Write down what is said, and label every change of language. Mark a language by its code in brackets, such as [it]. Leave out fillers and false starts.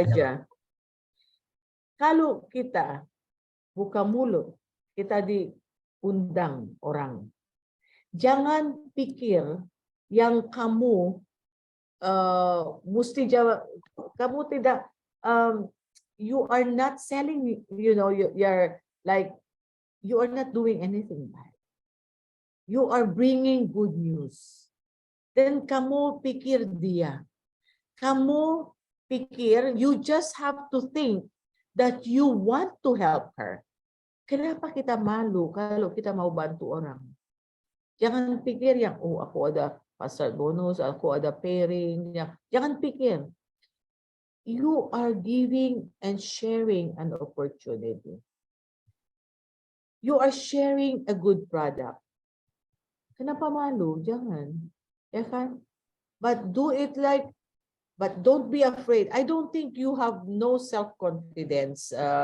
[id] aja. Kalau kita buka mulut, kita diundang orang. Jangan pikir yang kamu mesti jawab. Kamu tidak. [en] You are not selling. You're like you are not doing anything bad. You are bringing good news. Then [id] kamu pikir dia. Kamu pikir [en] you just have to think that you want to help her. [id] Kenapa kita malu kalau kita mau bantu orang? Jangan pikir yang, aku ada pasar bonus, aku ada pairing. Jangan pikir. [en] You are giving and sharing an opportunity. You are sharing a good product. [id] Kenapa malu? Jangan. Ya kan? [en] But do it but don't be afraid. I don't think you have no self-confidence.